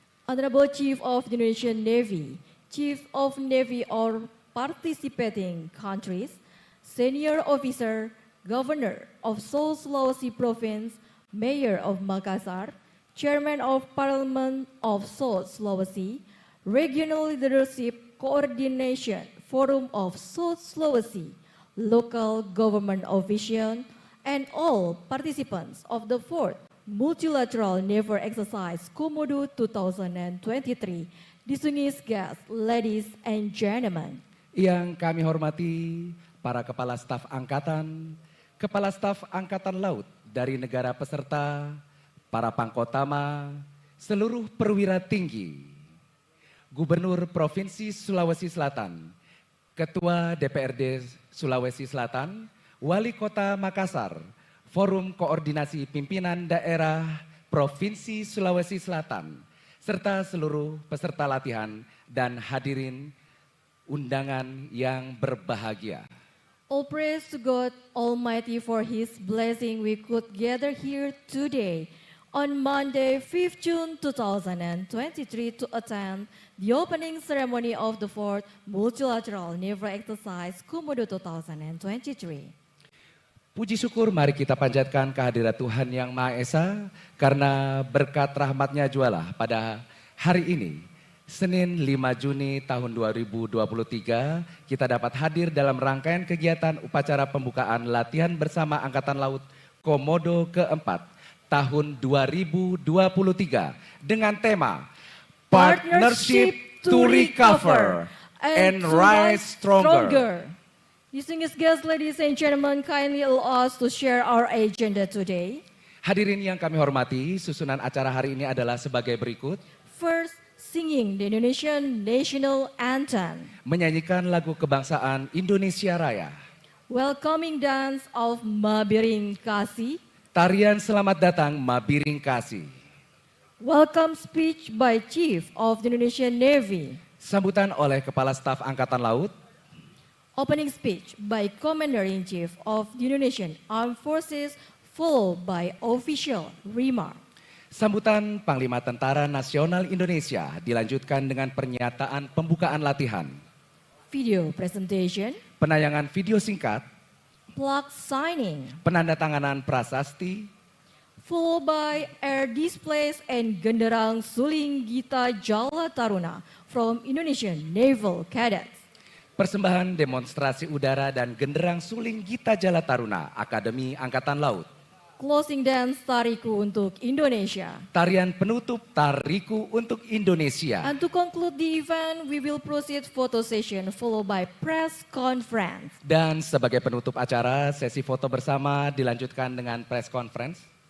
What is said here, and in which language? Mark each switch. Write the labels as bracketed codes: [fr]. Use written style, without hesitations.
[en] Honorable Chief of the Indonesian Navy, Chief of Navy or participating countries, Senior Officer, Governor of South Sulawesi Province, Mayor of Makassar, Chairman of Parliament of South Sulawesi, Regional Leadership Coordination Forum of South Sulawesi, local government officials, and all participants of the 4th Multilateral Naval Exercise Komodo 2023, distinguished guests, ladies and gentlemen. [id] Yang kami hormati para Kepala Staf Angkatan, Kepala Staf Angkatan Laut dari negara peserta, para Pangkotama, seluruh perwira tinggi, Gubernur Provinsi Sulawesi Selatan, Ketua DPRD Sulawesi Selatan, Wali Kota Makassar, Forum Koordinasi Pimpinan Daerah Provinsi Sulawesi Selatan, serta seluruh peserta latihan dan hadirin undangan yang berbahagia. [en] All praise to God Almighty for His blessing we could gather here today on Monday, 5th June 2023 to attend the opening ceremony of the 4th Multilateral Naval Exercise Komodo 2023. [id] Puji syukur mari kita panjatkan kehadirat Tuhan Yang Maha Esa karena berkat rahmatnya jualah pada hari ini Senin 5 Juni tahun 2023, kita dapat hadir dalam rangkaian kegiatan upacara pembukaan latihan bersama Angkatan Laut Komodo keempat tahun 2023 dengan tema Partnership to Recover and Rise Stronger. [en] Distinguished guests, ladies and gentlemen, kindly allow us to share our agenda today. [id] Hadirin yang kami hormati, susunan acara hari ini adalah sebagai berikut. [en] First, singing the Indonesian National Anthem. [id] Menyanyikan lagu kebangsaan Indonesia Raya. [en] Welcoming dance of Mabiring Kasih. [id] Tarian selamat datang Mabiring Kasih. [en] Welcome speech by Chief of the Indonesian Navy. [id] Sambutan oleh Kepala Staf Angkatan Laut. [en] Opening speech by Commander-in-Chief of the Indonesian Armed Forces, followed by official remark. [id] Sambutan Panglima Tentara Nasional Indonesia dilanjutkan dengan pernyataan pembukaan latihan. [en] Video presentation. [id] Penayangan video singkat. [en] Plaque signing. [id] Penandatanganan prasasti. [en] Followed by air displays and Genderang Suling Gita Jala Taruna from Indonesian Naval Cadets. [id] Persembahan demonstrasi udara dan Genderang Suling Gita Jala Taruna Akademi Angkatan Laut. [en] Closing dance Tariku untuk Indonesia. [id] Tarian penutup Tariku untuk Indonesia. [en] And to conclude the event, we will proceed photo session followed by press conference. [id] Dan sebagai penutup acara, sesi foto bersama dilanjutkan dengan press conference.